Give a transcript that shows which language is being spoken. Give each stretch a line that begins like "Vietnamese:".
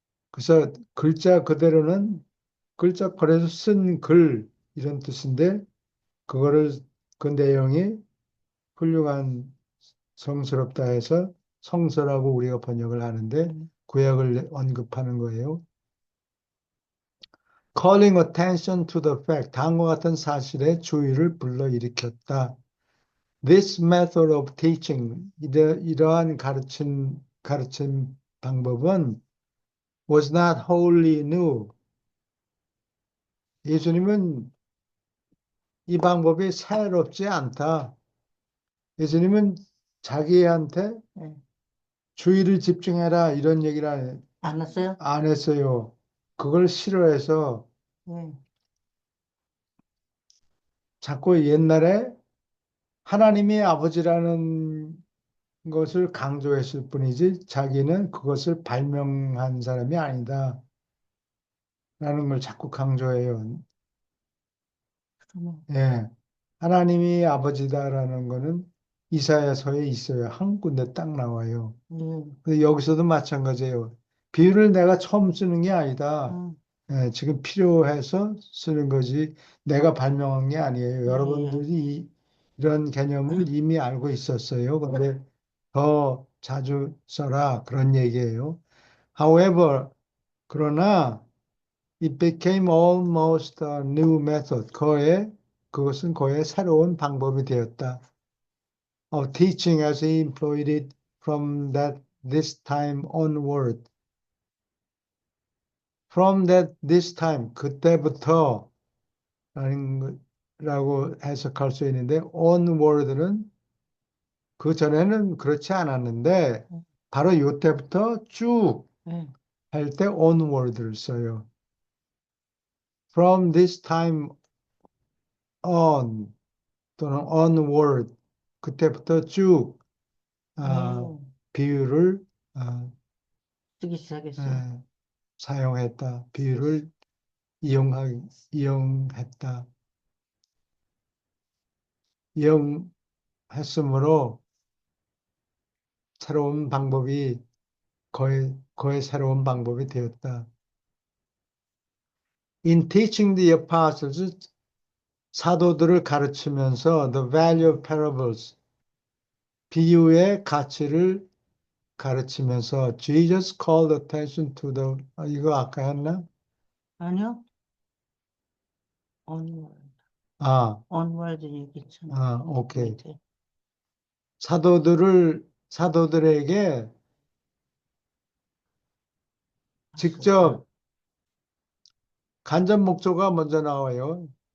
Korean: 그래서 글자 그대로는 글적거려서 쓴 글 이런 뜻인데 그 내용이 훌륭한 성스럽다 해서 성서라고 우리가 번역을 하는데 구약을 언급하는 거예요.
English: Calling attention to the fact,
Korean: 다음과 같은 사실에 주의를 불러일으켰다.
English: This method of teaching,
Korean: 이러한 가르침 방법은
English: was not wholly new.
Korean: 예수님은 이 방법이 새롭지 않다. 예수님은 자기한테 주의를 집중해라 이런 얘기를 안 왔어요? 안 했어요. 그걸 싫어해서 예. 자꾸 옛날에 하나님이 아버지라는 것을 강조했을 뿐이지 자기는 그것을 발명한 사람이 아니다라는 걸 자꾸 강조해요. 그러면, 예. 하나님이 아버지다라는 거는 이사야서에 있어요. 한 군데 딱 나와요. 예. 근데 여기서도 마찬가지예요. 비유를 내가 처음 쓰는 게 아니다. 음, 예, 지금 필요해서 쓰는 거지 내가 발명한 게 아니에요. 예. 여러분들이 이런 개념을 이미 알고 있었어요. 근데 더 자주 써라 그런 얘기예요.
English: However,
Korean: 그러나
English: it became almost a new method.
Korean: 그것은 거의 새로운 방법이 되었다.
English: Of teaching as he employed it from this time onward. From this time,
Korean: 그때부터 라고 해석할 수 있는데 onward는 그 전에는 그렇지 않았는데 바로 이때부터 쭉 예. 할 때 onward를 써요.
English: From this time on
Korean: 또는
English: onward
Korean: 그때부터 쭉 아, 오, 비유를 아, 쓰기 시작했어요. 에, 사용했다. 비유를 이용했다. 이용했으므로 새로운 방법이 거의 새로운 방법이 되었다.
English: In teaching the apostles,
Korean: 사도들을 가르치면서
English: the value of parables,
Korean: 비유의 가치를 가르치면서
English: Jesus called attention to
Korean: 이거 아까 했나? 아니요? onward. 아, onward 얘기했잖아. 오케이. 밑에. 사도들에게 봤었다. 직접 간접 목조가 먼저 나와요.